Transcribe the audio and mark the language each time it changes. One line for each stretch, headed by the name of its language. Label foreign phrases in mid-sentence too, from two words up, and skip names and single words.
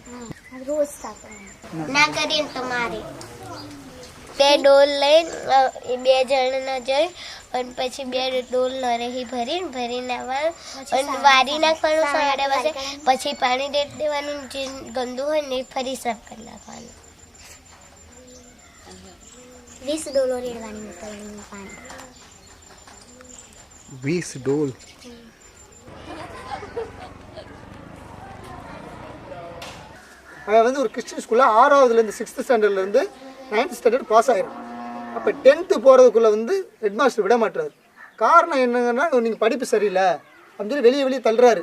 Gujarati: રોજ ના કરીએ તો મારે 2 ડોલ લઈને 2 જણ ન જઈ અને પછી 2 ડોલ નરેહી ભરીને આવવાનું અને વારી નાખવાનું સવારે વાગે, પછી પાણી રેડ દેવાનું, જે ગંદુ હોય ને ફરી સાફ કરી નાખવાનું. 20 ડોલો રેડવાની પાણી. 20 डोल.
Tamil: அவன் வந்து ஒரு
English: Christian school
Tamil: 6ஆவதுலேருந்து 6th ஸ்டாண்டர்ட்லேருந்து 9th
English: standard pass
Tamil: ஆயிரும். அப்போ 10th போகிறதுக்குள்ளே வந்து
English: head master
Tamil: விட மாட்டார். காரணம் என்னங்கன்னா, நீங்கள் படிப்பு சரியில்லை அப்படின்னு சொல்லி வெளியே தள்ளுறாரு.